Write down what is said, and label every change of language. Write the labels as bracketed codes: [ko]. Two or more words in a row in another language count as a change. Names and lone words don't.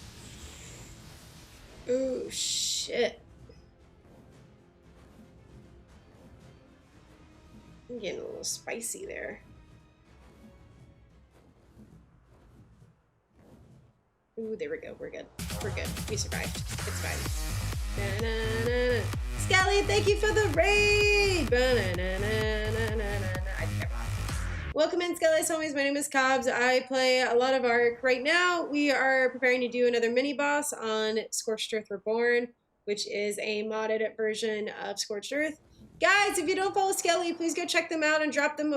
[en] Oh, shit. I'm getting a little spicy there. Ooh, there we go. We're good. We're good. We survived. It's fine. Na-na-na-na. Skelly, thank you for the raid! Ba-na-na-na-na-na-na. I think I lost. Welcome in, Skelly's homies. My name is Cobbs. I play a lot of Ark. Right now, we are preparing to do another mini-boss on Scorched Earth Reborn, which is a modded version of Scorched Earth. Guys, if you don't follow Skelly, please go check them out and drop them.